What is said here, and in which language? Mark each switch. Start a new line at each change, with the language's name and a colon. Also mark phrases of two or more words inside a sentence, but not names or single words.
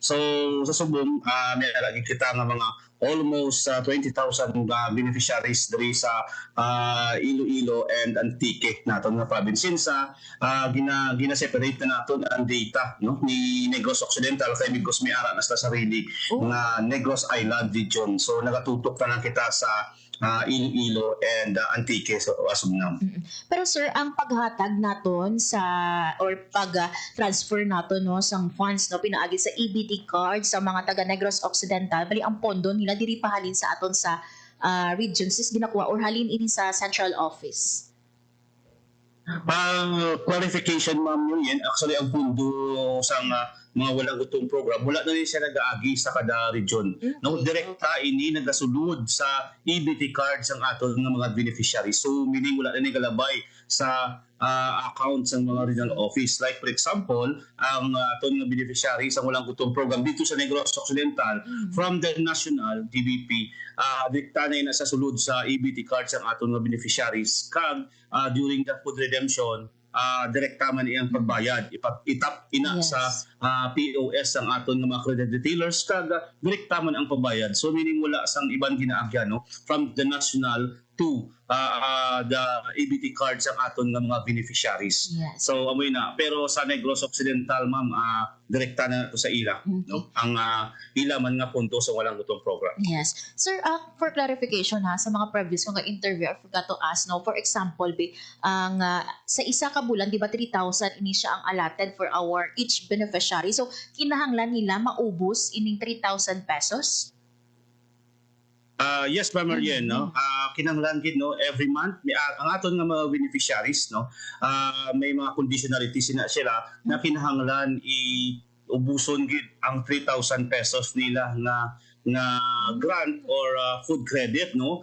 Hiligaynon: So sa subong may lagi kita nga mga
English: almost 20,000 beneficiaries
Hiligaynon: diri sa Iloilo and Antique naton nga province since gina-separate na naton ang data no ni Negros Occidental kay Migos may ara na sa sarili nga Negros Island region. So nagatutok na lang kita sa Iloilo and Antique
English: so as of now.
Hiligaynon: Pero sir, ang paghatag naton sa or pag-transfer naton no sang funds no pinaagi sa EBT card sa mga taga Negros Occidental, bali ang pondo nila diri pahalin sa aton sa region sis ginakuha or halin ini sa
English: central office.
Hiligaynon: Clarification ma'am yun, actually ang pundo sa mga walang gutong program, wala na rin siya nag-aagi sa kada region. No, direkta ini nagasulod sa EBT cards ang aton ng mga beneficiaries. So meaning wala na rin galabay sa accounts ng mga
English: regional office. Like for example,
Hiligaynon: ang aton nga beneficiaries ang walang gutong program dito sa Negros Occidental from the national DBP, direkta na sa sulod sa EBT cards ang aton nga beneficiaries kag during the
English: food redemption
Hiligaynon: direkta man iyang pagbayad itap ina sa POS ang aton nga mga
English: credit retailers
Hiligaynon: kag direkta man ang pagbayad. So meaning wala sang ibang ginaagyan no
English: from the national to the EBT cards
Hiligaynon: ang aton nga mga beneficiaries. So amoy na pero sa Negros Occidental ma'am direkta na to sa ila no ang ila man nga punto sa walang gutong program. Yes. Sir,
English: for clarification ha,
Hiligaynon: sa mga previous kong interview,
English: I forgot to ask, no, for example,
Hiligaynon: ang sa isa ka bulan, di ba 3,000 ini siya ang
English: allotted for our each beneficiary.
Hiligaynon: So, kinahanglan nila maubos ining 3,000 pesos?
English: Yes, Ma'am Marian, no?
Hiligaynon: Kinahanglan gid no
English: every month
Hiligaynon: ang aton nga mga beneficiaries no may mga conditionalities na sila na kinahanglan ubuson gid ang 3,000 pesos nila na grant or
English: food credit
Hiligaynon: no.